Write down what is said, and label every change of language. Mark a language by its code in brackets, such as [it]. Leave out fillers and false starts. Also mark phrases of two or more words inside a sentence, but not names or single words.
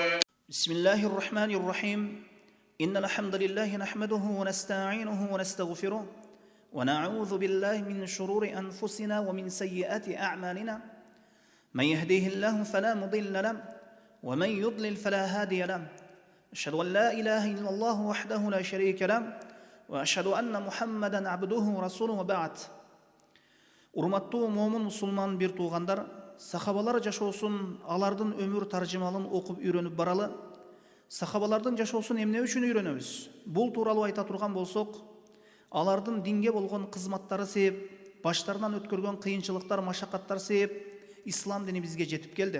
[ar] بسم الله الرحمن الرحيم إن الحمد لله نحمده ونستعينه ونستغفره ونعوذ بالله من شرور أنفسنا ومن سيئات أعمالنا من يهديه الله فلا مضل له ومن يضلل فلا هادي له أشهد أن لا إله إلا الله وحده لا شريك له وأشهد أن محمدا عبده ورسوله وبعد [ky] Урматтуу момун мусулман бир туугандар, сахабалар жашоосун, алардын өмүр таржымалын окуп үйрөнүп баралы. Сахабалардын жашоосун эмне үчүн үйрөнөбүз? Бул тууралуу айта турган болсок, алардын динге болгон кызматтары себеп, баштарынан өткөргөн кыйынчылыктар, машакаттар себеп ислам дини бизге жетип келди.